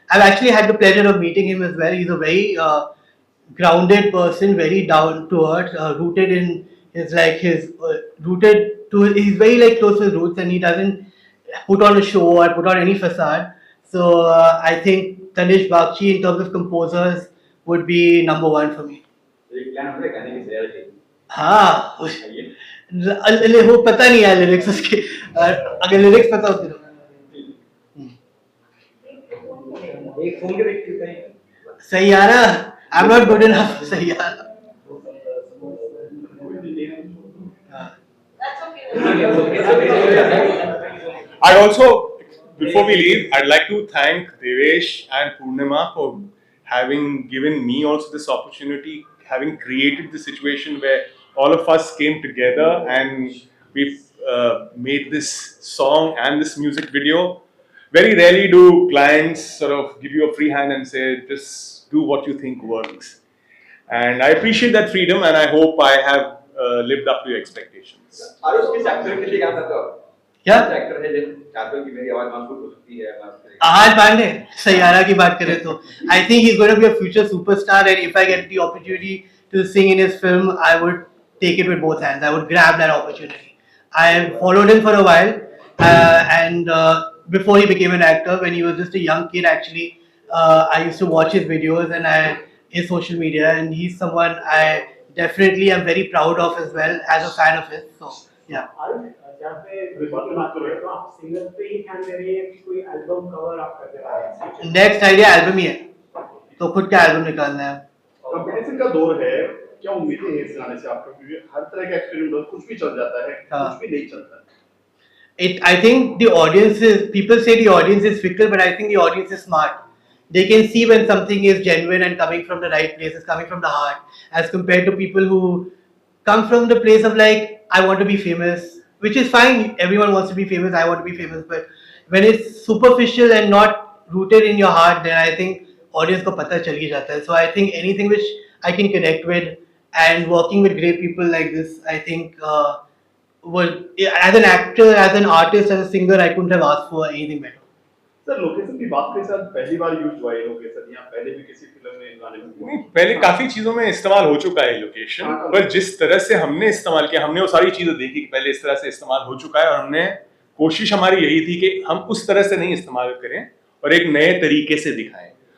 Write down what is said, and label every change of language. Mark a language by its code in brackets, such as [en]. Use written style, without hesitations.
[en] I've actually had the pleasure of meeting him as well. He's a very grounded person, very down to earth, rooted in his like his rooted to he's very like close to his roots and he doesn't put on a show or put on any facade. So I think Tanish Bakshi in terms of composers would be number one for me. [hi] एक plan हमने गाने की तैयारी की हाँ आइए वो पता नहीं है लिरिक्स उसके अगर लिरिक्स पता होती तो एक फोन के देखते हैं [en] Saiyaara I'm not good enough for Saiyaara. That's okay. I also, before we leave, I'd like to thank Devesh and Purnima for having given me also this opportunity, having created the situation where all of us came together and we've made this song and this music video. Very rarely do clients sort of give you a free hand and say, just do what you think works. And I appreciate that freedom and I hope I have lived up to your expectations. [hi] Aarush किस actor के लिए काम करते हो क्या किस actor है जो चाहते हो कि मेरी आवाज महसूस हो सकती है [en] Ahaan Panday Saiyaara [hi] की बात करें तो [en] I think he's going to be a future superstar and if I get the opportunity to sing in his film I would take it with both hands. I would grab that opportunity. I followed him for a while and before he became an actor when he was just a young kid actually I used to watch his videos and his social media and he's someone I definitely am very proud of as well as a fan of his. So yeah. [hi] जहाँ पे record की बात कर रहे हो तो आप singer पे ही ध्यान दे रहे हैं कि कोई एल्बम कवर आप करने वाले हैं नेक्स्ट आइडिया एल्बम ही है तो खुद का एल्बम निकालना है. कंपटीशन का दौर है क्या उम्मीदें हैं इस गाने से आपको क्योंकि हर तरह का एक्सपेरिमेंट कुछ भी चल जाता है कुछ भी नहीं चलता [en] I think the audience is, people say the audience is fickle, but I think the audience is smart. They can see when something is genuine and coming from the right place, it's coming from the heart, as compared to people who come from the place of like, I want to be famous, which is fine. Everyone wants to be famous. I want to be famous, but when it's superficial and not rooted in your heart, then I think [hi] audience ko pata chal hi jata hai. [en] So I think anything which I can connect with, and working with great people like this, I think. Well, as an actor, as an artist, as a singer, I couldn't have asked for anything better. [hi] Sir location की बात के साथ पहली बार use हुआ है location या पहले भी किसी फिल्म में गाने में हुआ? नहीं, पहले काफी चीजों में इस्तेमाल हो चुका है लोकेशन, पर जिस तरह से हमने इस्तेमाल किया, हमने वो सारी चीजें देखी कि पहले इस तरह से इस्तेमाल हो चुका है, और हमने कोशिश हमारी यही थी कि हम उस तरह से नहीं इस्तेमाल करें और एक नए तरीके से दिखाएं।